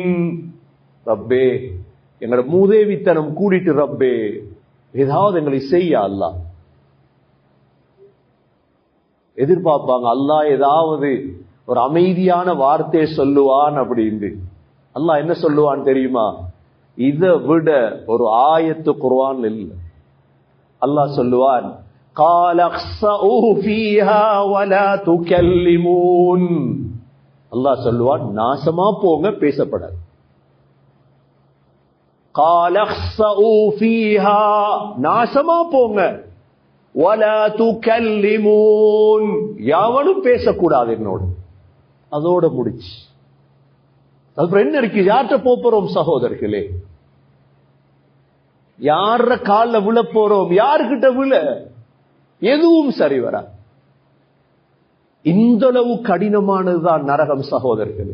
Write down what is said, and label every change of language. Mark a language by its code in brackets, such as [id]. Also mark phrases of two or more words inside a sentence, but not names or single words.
[ta] ரப்பே, எங்களோட மூதேவித்தனம் கூடிட்டு ரப்பே, ஏதாவது எங்களை செய்ய அல்லாஹ். எதிர்பார்ப்பாங்க அல்லாஹ் ஏதாவது ஒரு அமைதியான வார்த்தையை சொல்லுவான் அப்படின்னு. அல்லாஹ் என்ன சொல்லுவான் தெரியுமா? இதை விட ஒரு ஆயத்து குர்ஆன் இல்லை. அல்லாஹ் சொல்லுவான், [ar] قال اخسئوا فيها ولا تكلمون. [ta] அல்லாஹ் சொல்லுவான், நாசமா போங்க, பேசப்படாது. [ar] قال اخسئوا فيها, [ta] நாசமா போங்க, [ar] ولا تكلمون, [ta] யாவனும் பேசக்கூடாது என்னோடு. அதோட முடிச்சு. அப்புறம் என்ன இருக்கு? யார்கிட்ட போறோம் சகோதரர்களே? யார கால்ல விழ போறோம்? யாருக்கிட்ட விழ? எதுவும் சரி வரா. இந்த அளவு கடினமானதுதான் நரகம் சகோதரர்களே.